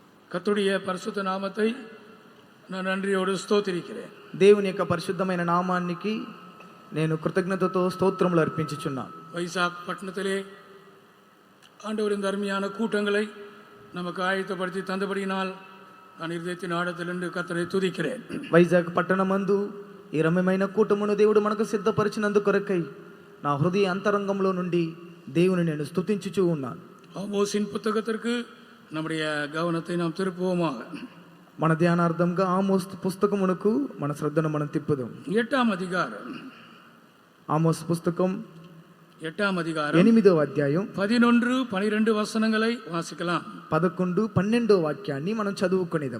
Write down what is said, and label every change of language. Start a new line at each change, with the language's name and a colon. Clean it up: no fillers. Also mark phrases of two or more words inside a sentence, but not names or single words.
Tamil: கர்த்தருடைய பரிசுத்த நாமத்தை நான் நன்றியோடு స్తోత్రిக்கிறேன்.
Telugu: దేవుని యొక్క పరిశుద్ధమైన నామానికి నేను కృతజ్ఞతతో స్తోత్రములు అర్పించుచున్నాను.
Tamil: வைசாக் பட்டணத்திலே ஆண்டவரின் அருமையான கூட்டங்களை நமக்கு ஆயத்தப்படுத்தி தந்தபடியினால் நான் இருதயத்தின் ஆழத்திலிருந்து கர்த்தரை துதிக்கிறேன்.
Telugu: వైజాగ్ పట్టణమందు ఈ రమ్యమైన కూటమును దేవుడు మనకు సిద్ధపరిచినందుకు కొరకై నా హృదయ అంతరంగంలో నుండి దేవుని నేను స్తుతించుచూ ఉన్నాను.
Tamil: ஆமோஸின் புத்தகத்திற்கு நம்முடைய கவனத்தை நாம் திருப்புவோமாக.
Telugu: మన ధ్యానార్థంగా ఆమోస్ పుస్తకమునకు మన శ్రద్ధను మనం తిప్పుదాం. 8వ అధ్యాయం ఆమోస్ పుస్తకం 8వ అధ్యాయం 8వ అధ్యాయం
Tamil: 11, 12 வசனங்களை வாசிக்கலாம்.
Telugu: 11, 12 వాక్యాన్ని మనం చదువుకొనిదాం.